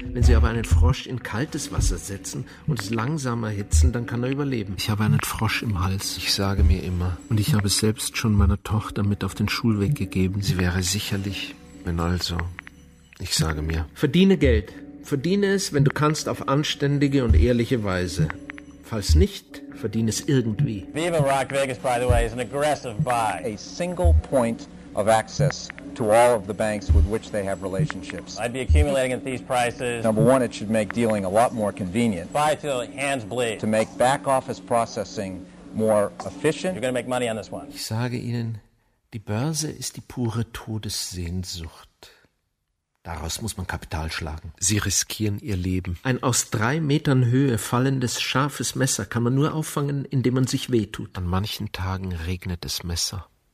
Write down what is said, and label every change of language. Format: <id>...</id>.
<de>Wenn Sie aber einen Frosch in kaltes Wasser setzen und es langsam erhitzen, dann kann er überleben. Ich habe einen Frosch im Hals. Ich sage mir immer. Und ich habe selbst schon meiner Tochter mit auf den Schulweg gegeben. Sie wäre sicherlich, wenn also, ich sage mir. Verdiene Geld. Verdiene es, wenn du kannst, auf anständige und ehrliche Weise. Falls nicht, verdiene es irgendwie.</de> <en>Viva Rock Vegas, by the way, is an aggressive buy. A single point of access to all of the banks with which they have relationships. I'd be accumulating at these prices. Number one, it should make dealing a lot more convenient. Buy till hands bleed. To make back office processing more efficient. You're going to make money on this one.</en> <de>Ich sage Ihnen, die Börse ist die pure Todessehnsucht. Daraus muss man Kapital schlagen. Sie riskieren ihr Leben. Ein aus 3 Metern Höhe fallendes, scharfes Messer kann man nur auffangen, indem man sich wehtut. An manchen Tagen regnet es Messer.</de>